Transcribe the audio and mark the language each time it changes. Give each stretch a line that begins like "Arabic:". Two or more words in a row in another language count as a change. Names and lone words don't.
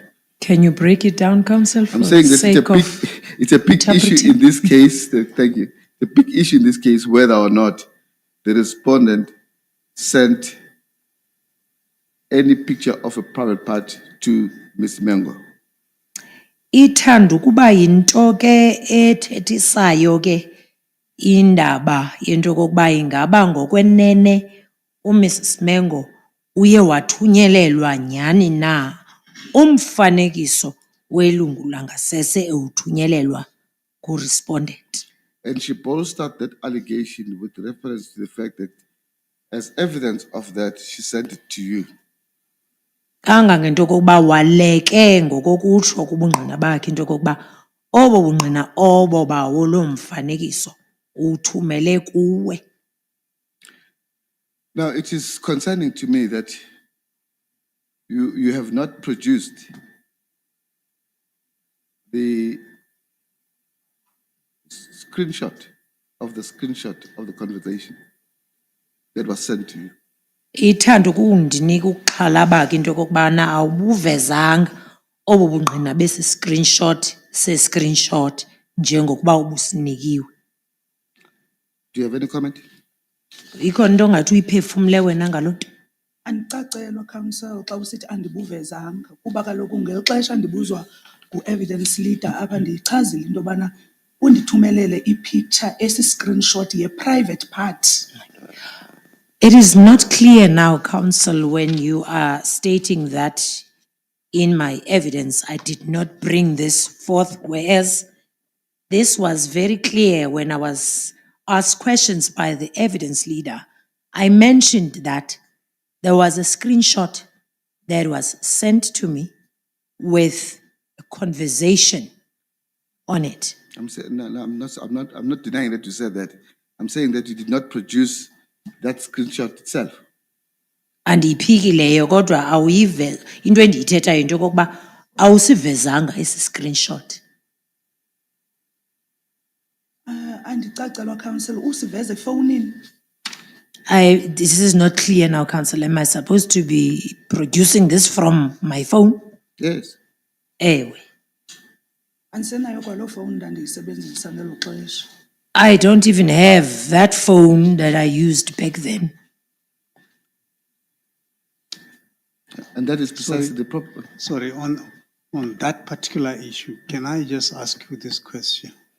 English: Can you break it down, counsel? I'm saying that it's a big issue in this case. Thank you. The big issue in this case, whether or not the respondent sent any picture of a private part to Miss Mengo.
Xhosa: Ithanda ukuba yinto ke ethethisayo ke indaba yento kokuba ingaba ngokwenene uMrs Mengo uye wathunyelelwa nyani na umfanekiso welungu langasese ewuthunyelelwa ku-respondent.
English: And she bolstered that allegation with reference to the fact that as evidence of that, she sent it to you.
Xhosa: Kangangento kokuba waleke ngokokutsho kubungqina bakhe into kokuba obo bungqina obo bawo lo mfanekiso uthumele kuwe.
English: Now, it is concerning to me that you have not produced the screenshot of the conversation that was sent to you.
Xhosa: Ithanda ukundinika ukuxhalaba ke into kokubana awubuvezanga obo bungqina besi screenshot njengokuba ubusinikiwe.
English: Do you have any comment?
Xhosa: Ikhona into ongathi uyiphefumle wena ngaloo nto? Andicacelwa counsel xa usithi andibuvezanga kuba kaloku ngexesha ndibuzwa ngu-
English: evidence leader
Xhosa: apha ndiyichazile into yobana undithumelele i-picture esi-screenshot ye-
English: private part. It is not clear now, counsel, when you are stating that in my evidence I did not bring this forth, whereas this was very clear when I was asked questions by the evidence leader. I mentioned that there was a screenshot that was sent to me with a conversation on it. I'm saying no, I'm not denying that you said that. I'm saying that you did not produce that screenshot itself.
Xhosa: Andiyiphikileyo kodwa awuyive into endiyithethayo into yokokuba awusivezanga esi screenshot. Andicacelwa counsel usiveze efowunini.
English: This is not clear now, Council. Am I supposed to be producing this from my phone? Yes.
Xhosa: Ewe. Andisenayo kwaloo phone ndandiyisebenzisa ngelo xesha.
English: I don't even have that phone that I used back then. And that is precisely the problem. Sorry, on that particular issue, can I just ask you this question?